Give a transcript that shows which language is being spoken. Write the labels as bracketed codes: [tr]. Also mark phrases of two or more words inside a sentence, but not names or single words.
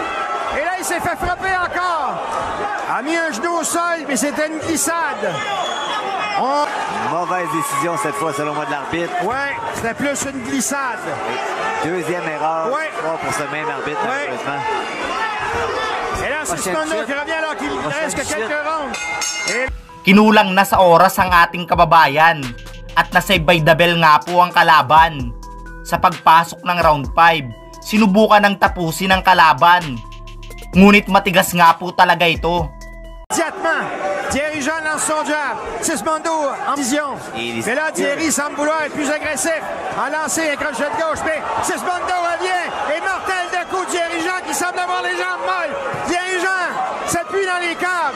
[fr] Et là, il s'est fait frapper encore. A mis un genou au sol, mais c'était une glissade. Mauvaise décision cette fois, selon moi, de l'arbitre. Ouais, c'était plus une glissade. Deuxième erreur Ouais. pour ce même arbitre, Ouais. malheureusement. Et là, c'est Sismondo qui revient alors qu'il reste que quelques rondes. Et... [tl] Kinulang na sa oras ang ating kababayan at nasave [en] by the bell [tl] nga po ang kalaban. Sa pagpasok ng round 5, sinubukan ng tapusin ang kalaban. Ngunit matigas nga po talaga ito. [fr] Immédiatement, Thierry Jean lance son jab. Sismondo en vision. Mais là, Thierry semble vouloir être plus agressif. A lancé un crochet de gauche, mais Sismondo revient. Et mortel de coup, Thierry Jean qui semble avoir les jambes molles. Thierry Jean s'appuie dans les câbles.